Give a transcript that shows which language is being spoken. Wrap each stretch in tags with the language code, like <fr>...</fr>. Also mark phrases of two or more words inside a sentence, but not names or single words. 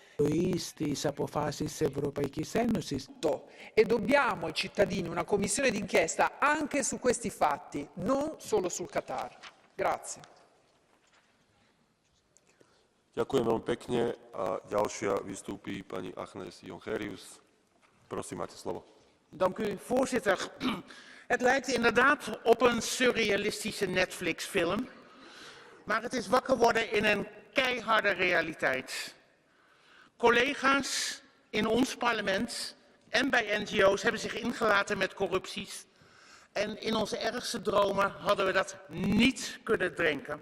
<it>E dobbiamo ai cittadini una commissione d'inchiesta anche su questi fatti, non solo sul Qatar. Grazie.</it> <sk>Ďakujem veľmi pekne a ďalšia vystúpi pani Agnes Jongerius. Prosím, máte slovo.</sk> <nl>Dank u, voorzitter. Het lijkt inderdaad op een surrealistische Netflix-film, maar het is wakker worden in een keiharde realiteit. Collega's in ons parlement en bij NGO's hebben zich ingelaten met corrupties en in onze ergste dromen hadden we dat niet kunnen denken.</nl>